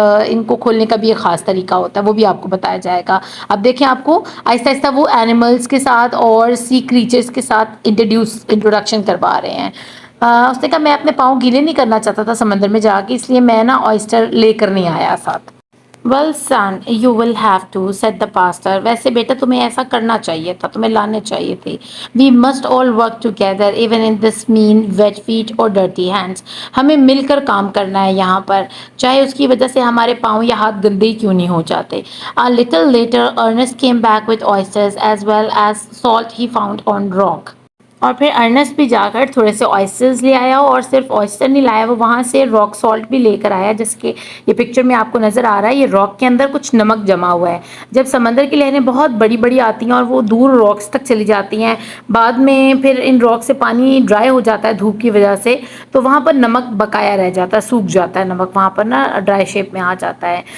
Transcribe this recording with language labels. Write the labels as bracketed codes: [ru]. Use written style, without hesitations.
[ur] ان کو کھولنے کا بھی ایک خاص طریقہ ہوتا ہے, وہ بھی آپ کو بتایا جائے گا. اب دیکھیں آپ کو آہستہ آہستہ وہ اینیملس کے ساتھ اور سی کریچرس کے ساتھ انٹروڈکشن کروا رہے ہیں. اس نے کہا میں اپنے پاؤں گیلے نہیں کرنا چاہتا تھا سمندر میں جا کے, اس لیے میں نا آئسٹر لے کر نہیں آیا ساتھ. [en] Well son, you will have to, said the pastor. [ur] ویسے بیٹا تمہیں ایسا کرنا چاہیے تھا, تمہیں لانے چاہیے تھے. [en] We must all work together even in this mean wet feet or dirty hands. [ur] ہمیں مل کر کام کرنا ہے یہاں پر, چاہے اس کی وجہ سے ہمارے پاؤں یا ہاتھ گندے ہی کیوں نہیں ہو جاتے. [en] A little later Ernest came back with oysters as well as salt he found on rock. [ur] اور پھر ارنسٹ بھی جا کر تھوڑے سے آئسٹرز لے آیا, اور صرف آئسٹر نہیں لایا, وہ وہاں سے راک سالٹ بھی لے کر آیا, جس کے یہ پکچر میں آپ کو نظر آ رہا ہے. یہ راک کے اندر کچھ نمک جمع ہوا ہے. جب سمندر کی لہریں بہت بڑی بڑی آتی ہیں اور وہ دور راکس تک چلی جاتی ہیں, بعد میں پھر ان راک سے پانی ڈرائی ہو جاتا ہے دھوپ کی وجہ سے, تو وہاں پر نمک بقایا رہ جاتا ہے, سوکھ جاتا ہے نمک وہاں پر نا, ڈرائی شیپ میں آ جاتا ہے.